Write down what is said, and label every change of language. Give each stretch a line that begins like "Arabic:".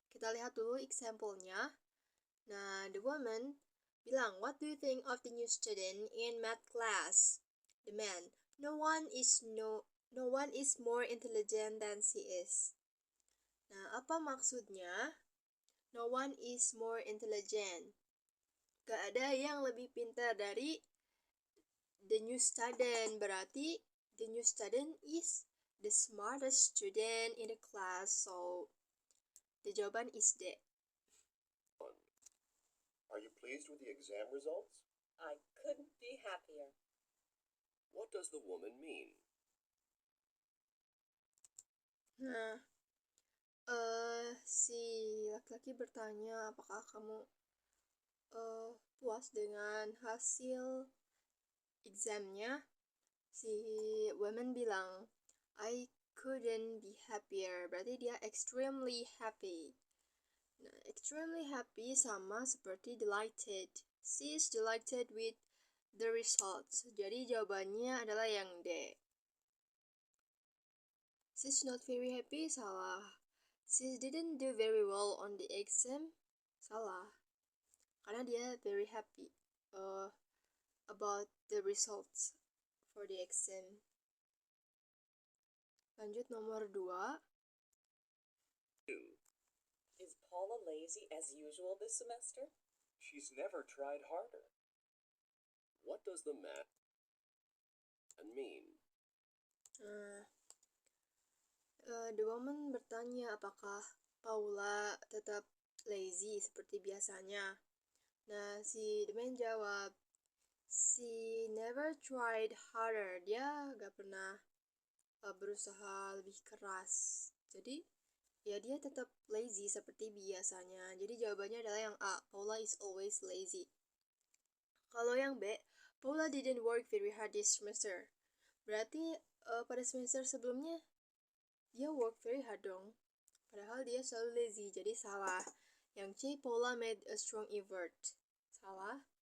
Indonesian: Kita lihat dulu example-nya. Nah,
English: the woman bilang, what do you think of the new student in math class? The man, no one is more intelligent than she is.
Indonesian: Nah, apa maksudnya?
English: No one is more intelligent.
Indonesian: Gak ada yang lebih pintar dari
English: the new student.
Indonesian: Berarti
English: the new student is the smartest student in the class. So the jawaban is D. Are you pleased with the exam results? I couldn't be happier. What does the woman mean?
Indonesian: Nah, si laki-laki bertanya, apakah kamu puas dengan hasil examnya? Si woman bilang,
English: I couldn't be happier.
Indonesian: Berarti dia
English: extremely happy.
Indonesian: Nah, extremely happy sama seperti delighted.
English: She is delighted with the results.
Indonesian: Jadi jawabannya adalah yang D.
English: She's not very happy, salah. She didn't do very well on the exam,
Indonesian: salah, karena dia
English: very happy about the results for the exam.
Indonesian: Lanjut nomor 2.
English: Is Paula lazy as usual this semester? She's never tried harder. What does the man and mean?
Indonesian: The woman bertanya apakah Paula tetap lazy seperti biasanya. Nah, si
English: the man
Indonesian: jawab,
English: she never tried harder.
Indonesian: Dia gak pernah berusaha lebih keras. Jadi, ya dia tetap lazy seperti biasanya. Jadi jawabannya adalah yang A,
English: Paula is always lazy.
Indonesian: Kalau yang B,
English: Paula didn't work very hard this semester.
Indonesian: Berarti pada semester sebelumnya dia
English: work very hard
Indonesian: dong. Padahal dia selalu lazy, jadi salah. Yang C,
English: Paula made a strong effort.
Indonesian: Salah.